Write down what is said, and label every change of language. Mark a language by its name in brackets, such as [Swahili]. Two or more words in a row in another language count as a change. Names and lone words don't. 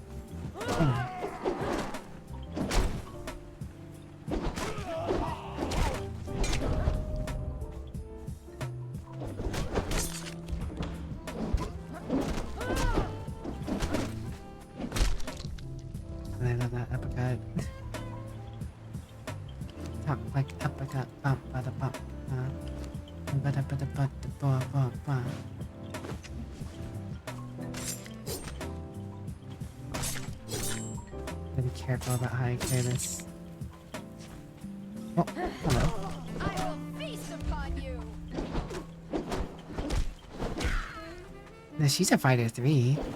[English] Anyway. I love that uppercut. Talk like uppercut. Bump, bada, bump. Bada, bada, bada, ba, ba, ba. Gotta be careful about how I clear this. Oh, hello. I will feast upon you. No, she's a fighter 3.